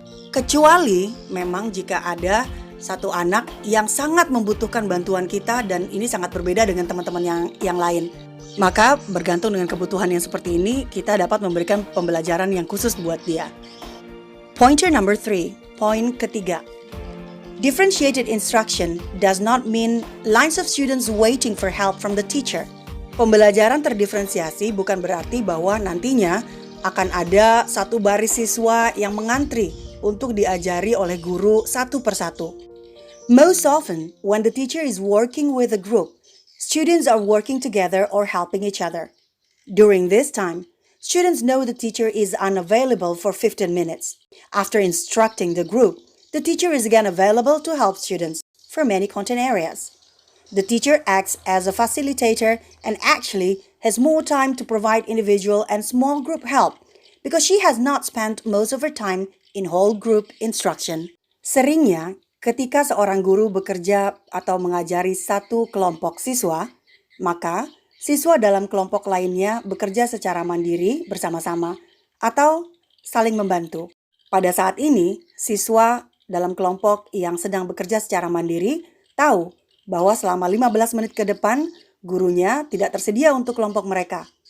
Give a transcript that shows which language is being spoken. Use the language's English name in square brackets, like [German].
[Indonesian] Kecuali memang jika ada satu anak yang sangat membutuhkan bantuan kita dan ini sangat berbeda dengan teman-teman yang lain. Maka bergantung dengan kebutuhan yang seperti ini, kita dapat memberikan pembelajaran yang khusus buat dia. [English] Pointer number 3, [Indonesian] poin ketiga. [English] Differentiated instruction does not mean lines of students waiting for help from the teacher. [Indonesian] Pembelajaran terdiferensiasi bukan berarti bahwa nantinya akan ada satu baris siswa yang mengantri untuk diajari oleh guru satu persatu. [English] Most often, when the teacher is working with a group, students are working together or helping each other. During this time, students know the teacher is unavailable for 15 minutes. After instructing the group, the teacher is again available to help students for many content areas. The teacher acts as a facilitator and actually has more time to provide individual and small group help because she has not spent most of her time in whole group instruction. [Indonesian] Seringnya, ketika seorang guru bekerja atau mengajari satu kelompok siswa, maka siswa dalam kelompok lainnya bekerja secara mandiri bersama-sama atau saling membantu. Pada saat ini, siswa dalam kelompok yang sedang bekerja secara mandiri tahu bahwa selama 15 menit ke depan, gurunya tidak tersedia untuk kelompok mereka.